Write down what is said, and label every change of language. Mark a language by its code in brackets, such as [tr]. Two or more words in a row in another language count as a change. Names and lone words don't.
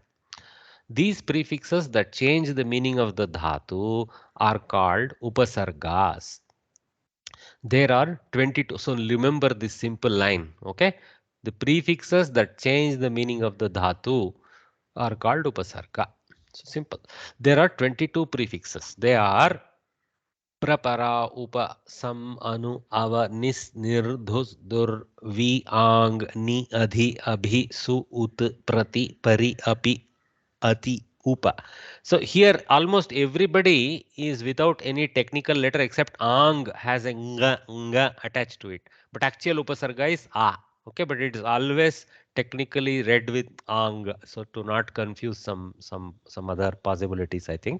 [en] These prefixes that change the meaning of the dhatu are called upasargas. There are 22. So remember this simple line. Okay. The prefixes that change the meaning of the dhatu are called upasarga. So simple. There are 22 prefixes. They are [sa] prapara, upa, sam, anu, ava, nis, nir, dhus, dur, vi, ang, ni, adhi, abhi, su, ut, prati, pari, api, ati, upa. [en] So here almost everybody is without any technical letter except ang has a nga attached to it. But actual upasarga is a. Okay, but it is always technically read with ang. So to not confuse some other possibilities, I think.